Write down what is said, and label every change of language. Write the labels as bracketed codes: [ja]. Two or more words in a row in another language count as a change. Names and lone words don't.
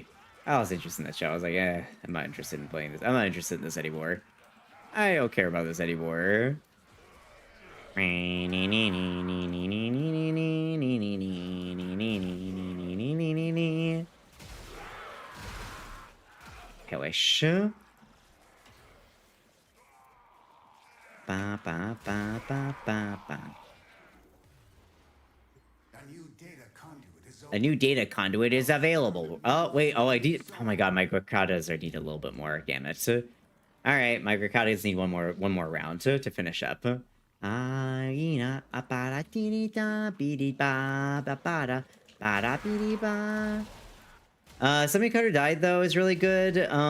[en] I lost interest in that show. I was like, I'm not interested in playing this. I'm not interested in this anymore. I don't care about this anymore. Hellish. Ba ba ba ba ba ba. A new data conduit is available. Oh, wait. Oh, I need... Oh my god, my Grakatas need a little bit more. Damn it. Alright, my Grakatas need one more round to finish up. Somebody Cutter died, though, is really good.